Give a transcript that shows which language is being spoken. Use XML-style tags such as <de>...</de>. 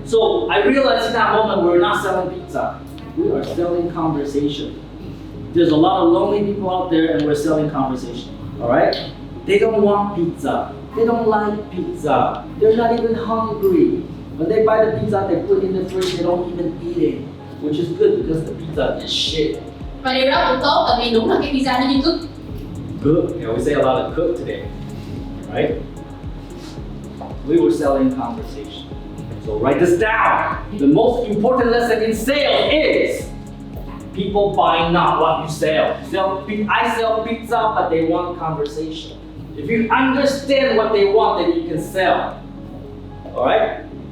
<en>So I realized in that moment we're not selling pizza. We are selling conversation. There's a lot of lonely people out there and we're selling conversation, all right? They don't want pizza. They don't like pizza. They're not even hungry. When they buy the pizza, they put it in the fridge, they don't even eat it, which is good because the pizza is shit.</en> <vi>Và điều đó cũng tốt tại vì đúng là cái pizza nó như cức.</vi> <en>Good. Yeah, we say a lot of cook today, right? We were selling conversation. So write this down. The most important lesson in sales is people buy not what you sell. I sell pizza, but they want conversation. If you understand what they want, then you can sell. All right?</en>